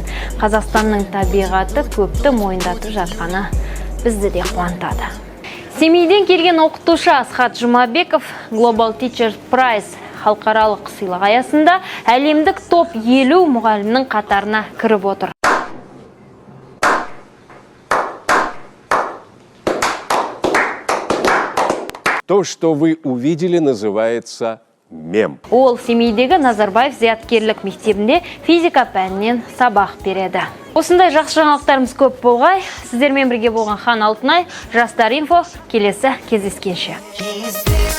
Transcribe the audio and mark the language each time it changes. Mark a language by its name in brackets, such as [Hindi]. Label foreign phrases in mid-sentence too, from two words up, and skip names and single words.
[Kazakh] Қазақстанның табиғаты көпті мойындатып жатқаны бізді де қуантады. Семейден келген оқытушы Асхат Жұмабеков Global Teacher Prize халықаралық сыйлық аясында әлемдік топ 50 мұғалімнің қатарына кіріп отыр. [Russian] То, что вы увидели, называется мем. [Kazakh] Ол Семейдегі Назарбаев зияткерлік мектебінде физика пәнінен сабақ береді. Осындай жақсы жаңалықтарымыз көп болғай. Сіздермен бірге болған Хан Алтынай, Жастар инфо, келесі кездескенше.